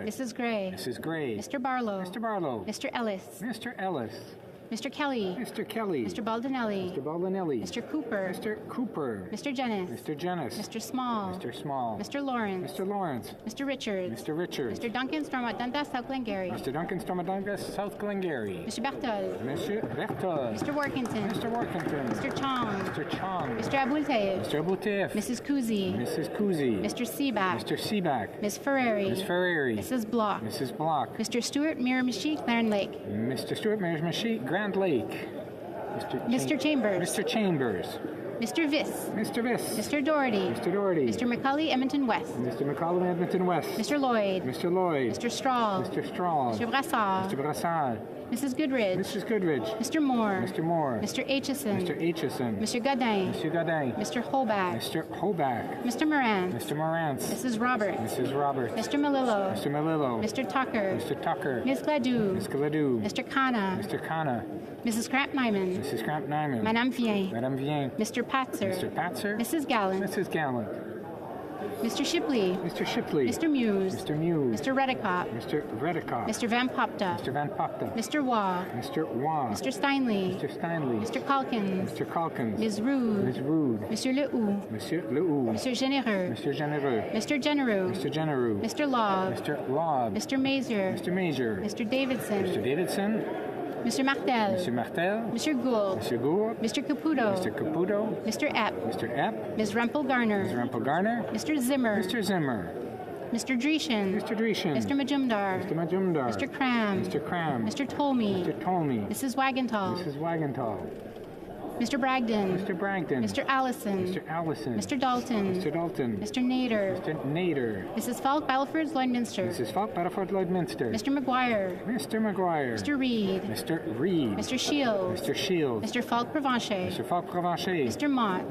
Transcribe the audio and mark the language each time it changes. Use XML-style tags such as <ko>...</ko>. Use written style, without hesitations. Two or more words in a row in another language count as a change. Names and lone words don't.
<en>Mrs. Gray. Mrs. Gray. Mr. Barlow. Mr. Barlow. Mr. Ellis. Mr. Ellis. Mr. Kelly. Mr. Kelly. Mr. Baldinelli. Mr. Baldinelli. Mr. Cooper. Mr. Cooper. Mr. Jennis. Mr. Jennis. Mr. Small. Mr. Small. Mr. Lawrence. Mr. Lawrence. Mr. Richards. Mr. Richards. Mr. Duncan Stormont Dundas South Glengarry. Mr. Duncan Stormadungas, South Glengarry. Mr. Berthold. Mr. Berthold. Mr. Workington. Mr. Workington. Mr. Chong. Mr. Chong. Mr. Abultayev. Mr. Abultayev. Mrs. Kuzi. Mrs. Kuzi. Mr. Seaback. Mr. Seaback. Ms. Ferrari. Ms. Ferrari. Mrs. Block. Mrs. Block. Mr. Stewart Miramichi, Clarence Lake. Mr. Stewart Miramichi, Grand Lake. Mr. Chambers. Mr. Chambers. Mr. Viss. Mr. Viss. Mr. Doherty. Mr. Doherty. Mr. McCully, Edmonton West. Mr. McCollum, Edmonton West. Mr. Lloyd. Mr. Lloyd. Mr. Strahl. Mr. Strahl. Mr. Brassard. Mr. Brassard. Mrs. Goodridge. Mrs. Goodridge. Mr. Moore. Mr. Moore. Mr. Aitchison. Mr. Aitchison. Mr. Godin. Mr. Godin. Mr. Holback. Mr. Holback. Mr. Moran. Mr. Morantz. Mrs. Roberts. Mrs. Roberts. Mr. Malillo. Mr. Malillo. Mr. Tucker. Mr. Tucker. Ms. Gladue. Ms. Gladue. Mr. Khanna. Mr. Khanna. Mrs. Cramp-Nyman. Mrs. Cramp-Nyman. Madame Vien. Madame Vien. Mr. Patzer. Mr. Patzer. Mrs. Gallant. Mrs. Gallant. Mr. Shipley. Mr. Shipley. Mr. Muse. Mr. Muse. Mr. Redicott. Mr. Redicott. Mr. Van Popta. Mr. Van Popta. Mr. Waugh. Mr. Waugh. Mr. Steinley. Mr. Steinley. Mr. Calkins. Mr. Calkins. Ms. Rude. Ms. Rude. Monsieur Lehoux. Monsieur Lehoux. Monsieur Généreux. Mr. Genereux. Mr. Genereux. Mr. Genereux. Mr. Lobb. Mr. Lobb. Mr. Mazer. Mr. Mazer. Mr. Davidson. Mr. Davidson. Mr. Martel. Mr. Martel. Mr. Gould. Mr. Gould. Mr. Caputo. Mr. Caputo. Mr. Epp. Mr. Epp. Ms. Rempel Garner. Ms. Rempel Garner. Mr. Zimmer. Mr. Zimmer. Mr. Dreeshen. Mr. Dreeshen. Mr. Majumdar. Mr. Majumdar. Mr. Cram. Mr. Cram. Mr. Tolmie. Mr. Tolmie. Mrs. Wagenthal. Mrs. Wagenthal. Mr. Bragdon. Mr. Bragdon. Mr. Allison. Mr. Allison. Mr. Dalton. Mr. Dalton. Mr. Nader. Mr. Nader. Mrs. Falk, Battleford, Lloydminster. Mrs. Falk, Battleford, Lloydminster. Mr. McGuire. Mr. McGuire. Mr. Reed. Mr. Reed. Mr. Shields. Mr. Shields. Mr. Falk Provencher. Mr. Falk Provencher. Mr. Mott.</en>